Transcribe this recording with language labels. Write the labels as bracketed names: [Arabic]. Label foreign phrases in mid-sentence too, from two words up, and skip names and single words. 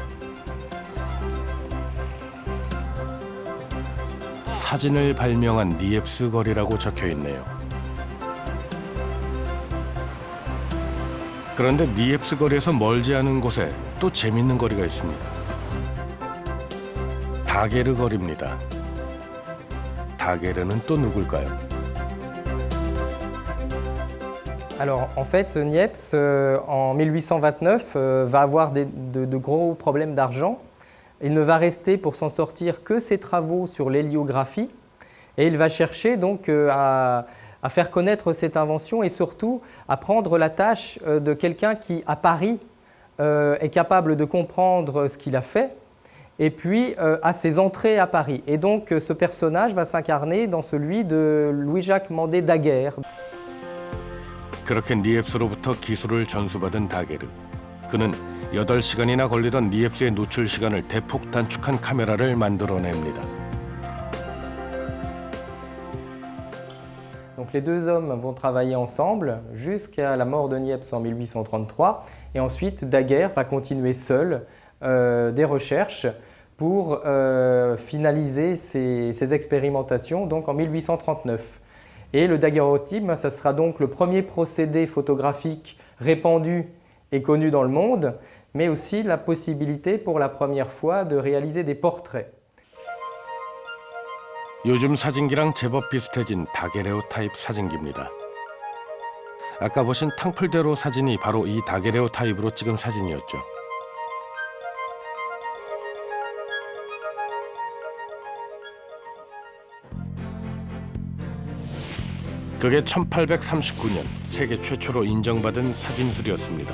[Korean] 사진을 발명한 니엡스 거리라고 적혀 있네요. 그런데 니엡스 거리에서 멀지 않은 곳에 또 재밌는 거리가 있습니다. 다게르 거리입니다. 다게르는 또 누굴까요? [French] Alors, en fait, Niepce, en 1829, va avoir de gros problèmes d'argent. Il ne va rester pour s'en sortir que ses travaux sur l'héliographie. Et il va chercher donc à faire connaître cette invention et surtout à prendre la tâche de quelqu'un qui, à Paris, est capable de comprendre ce qu'il a fait et puis à ses entrées à Paris. Et donc ce personnage va s'incarner dans celui de Louis-Jacques Mandé Daguerre. [Korean] 그렇게 니엡스로부터 기술을 전수받은 다게르. 그는 8시간이나 걸리던 니엡스의 노출 시간을 대폭 단축한 카메라를 만들어냅니다. [French] Donc Donc les deux hommes vont travailler ensemble jusqu'à la mort de Niepce en 1833 et ensuite Daguerre va continuer seul des recherches pour finaliser ses expérimentations donc en 1839. Et le daguerréotype, ça sera donc le premier procédé photographique répandu et connu dans le monde, mais aussi la possibilité pour la première fois de réaliser des portraits. [Korean] 요즘 사진기랑 제법 비슷해진 다게레오 타입 사진기입니다. 아까 보신 탕플대로 사진이 바로 이 다게레오 타입으로 찍은 사진이었죠. 그게 1839년 세계 최초로 인정받은 사진술이었습니다.